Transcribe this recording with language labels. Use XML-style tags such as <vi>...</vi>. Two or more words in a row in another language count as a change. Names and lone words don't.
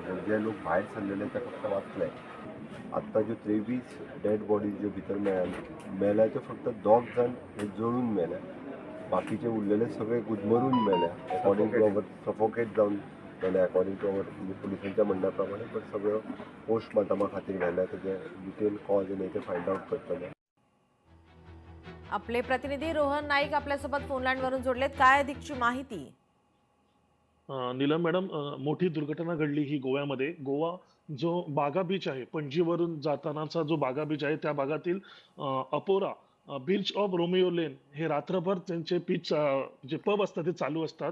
<kok>जे लोक भायर सरलेले ते फक्त वाचले। आत्ता ज्यो 23</kok> <en>dead bodies</en> <kok>ज्यो भितर मेल्या त्यो फक्त 2 जण हे जळून मेल्या, बाकीचे उरलेले सगळे गुदमरून मेल्या।</kok> <en>according to our</en> <kok>सफोकेट जावन मेले,</kok> <en>according to our</en> <kok>पुलिसांच्या म्हणण्या प्रमाणे। बट सगळ्यो पोस्टमॉर्टमा खातीर व्हेल्या, तेजे डिटेल कॉज आनी ते</kok> <en>find out</en> <kok>करतले।</kok> <mr>आपले प्रतिनिधी रोहन नाईक आपल्यासोबत फोन लाईन वरून जोडलेत। काय अधिकची माहिती? नीलम मॅडम, मोठी दुर्घटना घडली ही गोव्यामध्ये। गोवा जो बागा बीच आहे, पणजीवरून जातानाचा जो बागा बीच आहे, त्या भागातील अपोरा बीच ऑफ रोमिओ लेन हे रात्रभर त्यांचे जे पब असतात ते चालू असतात।</mr>